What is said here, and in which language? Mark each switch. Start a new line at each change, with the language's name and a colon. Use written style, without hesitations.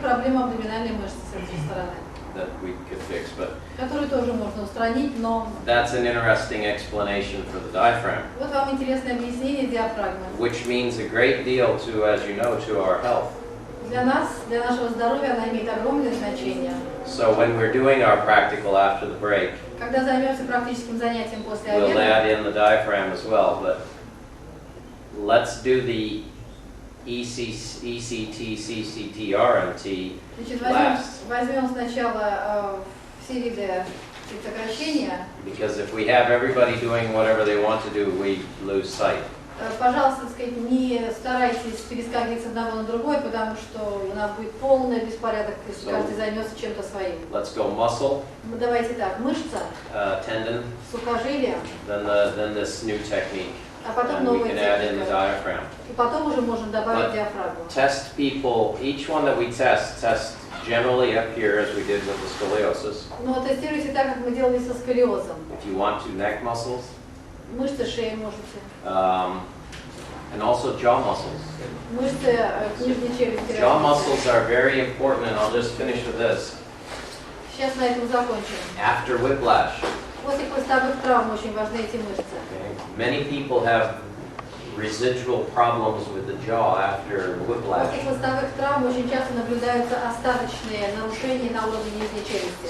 Russian: проблема абдоминальной мышцы с этой стороны,
English: that we could fix, but
Russian: которую тоже можно устранить, но
English: that's an interesting explanation for the diaphragm,
Russian: вот вам интересное объяснение диафрагмы.
English: which means a great deal to, as you know, to our health.
Russian: Для нас, для нашего здоровья она имеет огромное значение.
English: So when we're doing our practical after the break,
Russian: Когда займемся практическим занятием после
English: we'll add
Russian: обеда,
English: in the diaphragm as well, but let's do the ECT, CCT, RMT
Russian: значит,
English: last.
Russian: возьмем сначала все виды сокращения.
English: Because if we have everybody doing whatever they want to do, we lose sight.
Russian: Пожалуйста, так сказать, не старайтесь перескакивать с одного на другой, потому что у нас будет полный беспорядок, если каждый займется чем-то своим.
English: Let's go muscle,
Russian: Ну, давайте так, мышца,
English: tendon,
Russian: сухожилие,
English: then this new technique,
Russian: а потом
English: and we
Russian: новая
English: can add in the
Russian: техника.
English: diaphragm.
Russian: И потом уже можем добавить
English: But
Russian: диафрагму.
English: test people, each one that we test generally up here as we did with the scoliosis.
Russian: Но тестируйте так, как мы делали со сколиозом.
English: If you want to, neck muscles,
Russian: Мышцы шеи можете,
English: and also jaw muscles.
Russian: мышцы нижней челюсти.
English: Jaw muscles are very important, and I'll just finish with this.
Russian: Сейчас на этом закончим.
English: After whiplash,
Russian: После хвостовых травм очень важны эти мышцы.
English: okay, many people have residual problems with the jaw after whiplash.
Russian: После хвостовых травм очень часто наблюдаются остаточные нарушения на уровне нижней челюсти.